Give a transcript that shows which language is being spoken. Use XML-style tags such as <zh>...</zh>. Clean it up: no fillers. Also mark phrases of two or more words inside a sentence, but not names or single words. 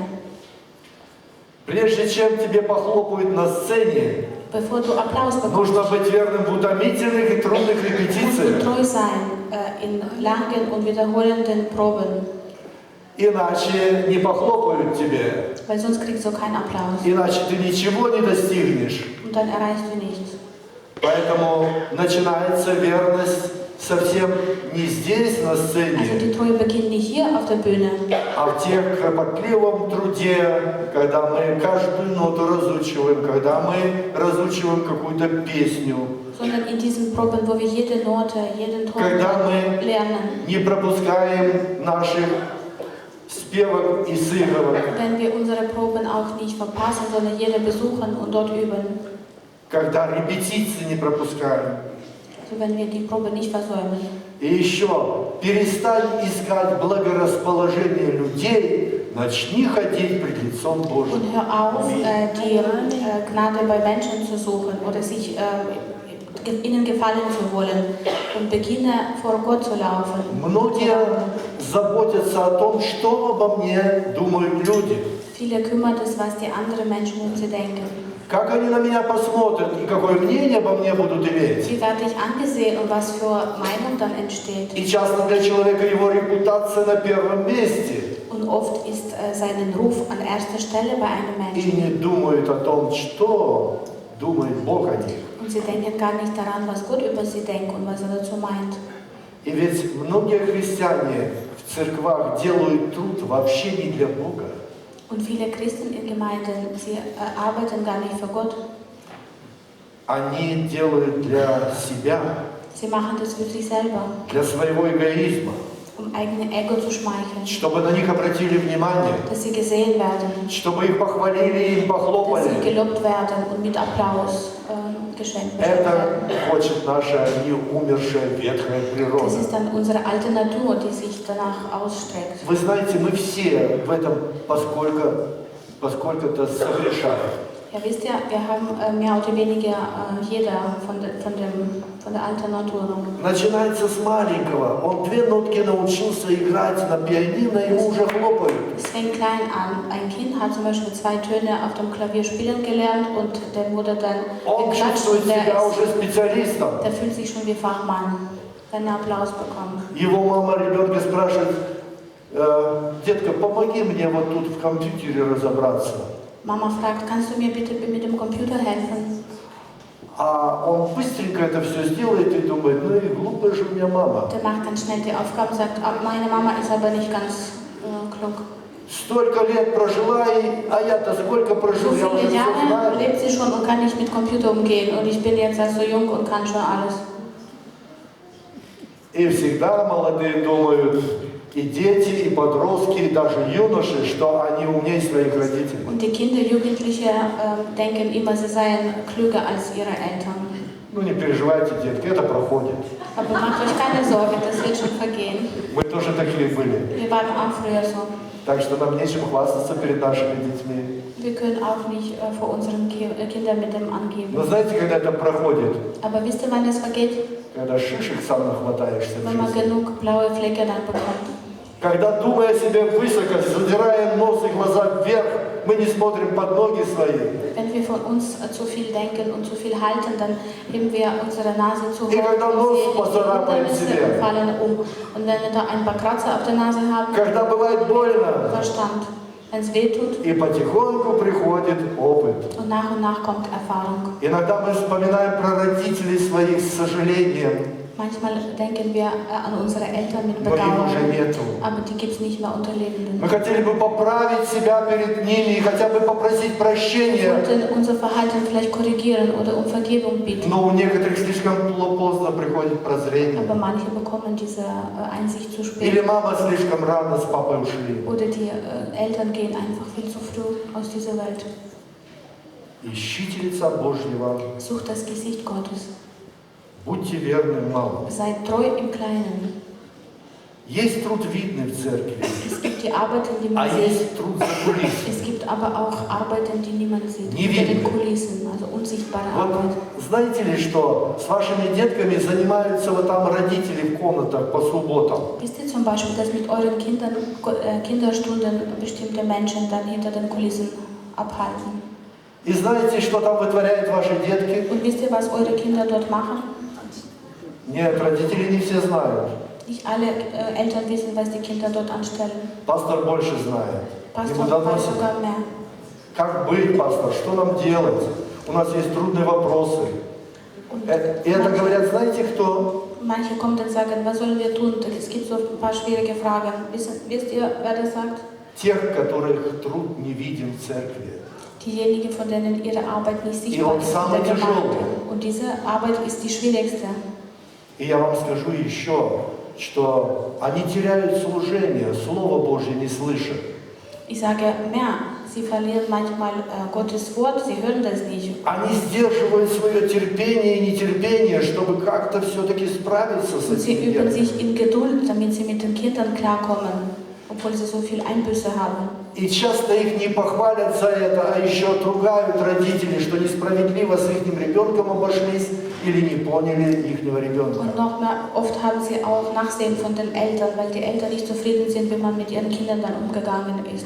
<ru>Прежде чем тебе похлопают на сцене,</ru> <de>Bevor du Applaus bekommst,</de> <ru>нужно быть верным в утомительных и трудных</ru> <de>musst du</de> <ru>репетициях.</ru> <de>treu sein in langen und wiederholenden Proben,</de> <ru>Иначе не похлопают тебе,</ru> <de>weil sonst kriegst du keinen Applaus</de> <ru>иначе ты ничего не достигнешь.</ru> <de>und dann erreichst du nichts.</de> <ru>Поэтому начинается верность совсем не здесь, на</ru> <de>Also</de> <ru>сцене,</ru> <de>die Treue beginnt nicht hier auf der Bühne,</de> <ru>а в тех кропотливом труде, когда мы каждую ноту разучиваем, когда мы разучиваем какую-то песню,</ru> <de>sondern in diesen Proben, wo wir jede Note, jeden Ton</de> <ru>когда мы</ru> <de>lernen.</de> <ru>не пропускаем наших спевок и сыговок,</ru> <de>Wenn wir unsere Proben auch nicht verpassen, sondern jede besuchen und dort üben.</de> <ru>когда репетиции не пропускаем.</ru> <de>Also wenn wir die Probe nicht versäumen.</de> <ru>И еще, перестань искать благорасположение людей, начни ходить пред лицом Божьим.</ru> <de>Und hör auf, die Gnade bei Menschen zu suchen oder sich ihnen gefallen zu wollen und beginne vor Gott zu laufen.</de> <ru>Многие заботятся о том, что обо мне думают люди.</ru> <de>Viele kümmert es, was die anderen Menschen über sie denken.</de> <ru>Как они на меня посмотрят и какое мнение обо мне будут иметь.</ru> <de>Wie werde ich angesehen und was für Meinung dann entsteht.</de> <ru>И часто для человека его репутация на первом месте.</ru> <de>Und oft ist sein Ruf an erster Stelle bei einem</de> <ru>И</ru> <de>Menschen.</de> <ru>не думают о том, что думает Бог о них.</ru> <de>Und sie denken gar nicht daran, was Gott über sie denkt und was er dazu meint.</de> <ru>И ведь многие христиане в церквах делают труд вообще не для Бога.</ru> <de>Und viele Christen in Gemeinden, sie arbeiten gar nicht für Gott.</de> <ru>Они делают для себя,</ru> <de>Sie machen das für sich selber,</de> <ru>для своего эгоизма,</ru> <de>um eigene Ego zu schmeicheln,</de> <ru>чтобы на них обратили внимание,</ru> <de>dass sie gesehen werden,</de> <ru>чтобы их похвалили и им</ru> <de>dass sie</de> <ru>похлопали.</ru> <de>gelobt werden und mit Applaus geschenkt</de> <ru>Это</ru> <de>werden.</de> <ru>хочет наша неумершая ветхая</ru> <de>Das</de> <ru>природа.</ru> <de>ist dann unsere alte Natur, die sich danach ausstreckt.</de> <ru>Вы знаете, мы все в этом поскольку-то согрешаем.</ru> <de>Ja, wisst ihr, wir haben mehr oder weniger jeder von der alten Natur.</de> <ru>Начинается с маленького. Он 2 нотки научился играть на пианино, ему уже хлопают.</ru> <de>Es fängt klein an. Ein Kind hat zum Beispiel 2 Töne auf dem Klavier spielen gelernt und der wurde dann</de> <ru>Он</ru> <de>geklatscht</de> <ru>чувствует</ru> <de>und</de> <ru>себя уже специалистом.</ru> <de>der fühlt sich schon wie Fachmann, wenn er Applaus bekommt.</de> <ru>Его мама ребенка спрашивает: детка, помоги мне вот тут в компьютере разобраться.</ru> <de>Mama fragt, kannst du mir bitte mit dem Computer helfen?</de> <ru>А он быстренько это все сделает и думает: ну и глупая же у меня мама.</ru> <de>Der macht ganz schnell die Aufgaben und sagt, meine Mama ist aber nicht ganz klug.</de> <ru>Столько лет прожила, а я-то сколько</ru> <de>So</de> <ru>прожил, я уже</ru> <de>viele</de> <ru>все</ru> <de>Jahre</de> <ru>знаю.</ru> <de>lebt sie schon und kann nicht mit Computer umgehen und ich bin jetzt also jung und kann schon alles.</de> <ru>И всегда молодые думают, и дети, и подростки, и даже юноши, что они умнее своих родителей.</ru> <de>Und die Kinder, Jugendliche denken immer, sie seien klüger als ihre Eltern.</de> <ru>Ну не переживайте, детки, это проходит.</ru> <de>Aber macht euch keine Sorge, das wird schon vergehen.</de> <ru>Мы тоже такие были.</ru> <de>Wir waren auch früher so.</de> <ru>Так что нам нечем хвастаться перед нашими детьми.</ru> <de>Wir können auch nicht vor unseren Kindern mit dem</de> <ru>Но</ru> <de>angeben.</de> <ru>знаете, когда это проходит?</ru> <de>Aber wisst ihr, wann das vergeht?</de> <ru>Когда шишек сам нахватаешься в</ru> <de>Wenn man</de> <ru>жизни.</ru> <de>genug blaue Flecke dann bekommt.</de> <ru>Когда, думая о себе высоко, задираем нос и глаза вверх, мы не смотрим под ноги свои.</ru> <de>Wenn wir von uns zu viel denken und zu viel halten, dann heben wir unsere Nase zu hoch</de> <ru>И когда</ru> <de>und</de> <ru>нос</ru> <de>sehen nicht die</de> <ru>поцарапаем</ru> <de>Hindernisse</de> <ru>себе.</ru> <de>und fallen um. Und wenn wir da ein paar Kratzer auf der Nase haben,</de> <ru>Когда бывает больно,</ru> <de>Verstand, wenn es weh tut,</de> <ru>и потихоньку приходит опыт.</ru> <de>und nach kommt Erfahrung.</de> <ru>Иногда мы вспоминаем про родителей своих с сожалением,</ru> <de>Manchmal denken wir an unsere Eltern mit</de> <ru>но их</ru> <de>Bedauern,</de> <ru>уже нету.</ru> <de>aber die gibt es nicht mehr unter Lebenden.</de> <ru>Мы хотели бы поправить себя перед ними и хотя бы попросить</ru> <de>Wir</de> <ru>прощения,</ru> <de>wollten unser Verhalten vielleicht korrigieren oder um Vergebung bitten.</de> <ru>но у некоторых слишком поздно приходит прозрение.</ru> <de>Aber manche bekommen diese Einsicht zu</de> <ru>Или</ru> <de>spät.</de> <ru>мама слишком рано с папой ушли.</ru> <de>Oder die Eltern gehen einfach viel zu früh aus dieser Welt.</de> <ru>Ищите лица Божьего,</ru> <de>Sucht das Gesicht Gottes.</de> <ru>будьте верны в малом.</ru> <de>Seid treu im Kleinen.</de> <ru>Есть труд видный в церкви,</ru> <de>Es gibt die Arbeiten, die</de> <ru>а</ru> <de>man sieht.</de> <ru>есть труд за кулисами.</ru> <de>Es gibt aber auch Arbeiten, die niemand sieht.</de> <ru>Nie</ru> <de>Hinter den</de> <ru>видно.</ru> <de>Kulissen, also unsichtbare</de> <ru>Вот</ru> <de>Arbeit.</de> <ru>знаете ли, что с вашими детками занимаются вот там родители в комнатах по субботам?</ru> <de>Wisst ihr zum Beispiel, dass mit euren Kindern Kinderstunden bestimmte Menschen dann hinter den Kulissen abhalten?</de> <ru>И знаете, что там вытворяют ваши детки?</ru> <de>Und wisst ihr, was eure Kinder dort machen?</de> <ru>Нет, родители не все знают.</ru> <de>Nicht alle Eltern wissen, was die Kinder dort anstellen.</de> <ru>Пастор больше знает.</ru> <de>Pastor</de> <ru>Ему</ru> <de>weiß</de> <ru>доносит.</ru> <de>sogar mehr.</de> <ru>Как быть, пастор? Что нам делать? У нас есть трудные вопросы.</ru> <de>Und</de> <ru>И это говорят, знаете кто?</ru> <de>manche kommen und sagen, was sollen wir tun? Es gibt so ein paar schwierige Fragen. Wisst ihr, wer das sagt?</de> <ru>Тех, которых труд не виден в церкви.</ru> <de>Diejenigen, von denen ihre Arbeit nicht</de> <ru>И</ru> <de>sichtbar</de> <ru>он</ru> <de>ist in</de> <ru>самый</ru> <de>der Gemeinde.</de> <ru>тяжелый.</ru> <de>Und diese Arbeit ist die schwierigste.</de> <ru>И я вам скажу еще, что они теряют служение, Слово Божье не слышат.</ru> <de>Ich sage mehr, sie verlieren manchmal Gottes Wort, sie hören das nicht.</de> <ru>Они сдерживают свое терпение и нетерпение, чтобы как-то все-таки справиться с</ru> <de>Und sie</de> <ru>этим</ru> <de>üben</de> <ru>делом.</ru> <de>sich in Geduld, damit sie mit den Kindern klarkommen, obwohl sie so viel Einbüße haben.</de> <ru>И часто их не похвалят за это, а еще отругают родители, что несправедливо с их ребенком обошлись или не поняли ихнего ребенка.</ru> <de>Und noch mehr, oft haben sie auch Nachsehen von den Eltern, weil die Eltern nicht zufrieden sind, wie man mit ihren Kindern dann umgegangen ist.</de>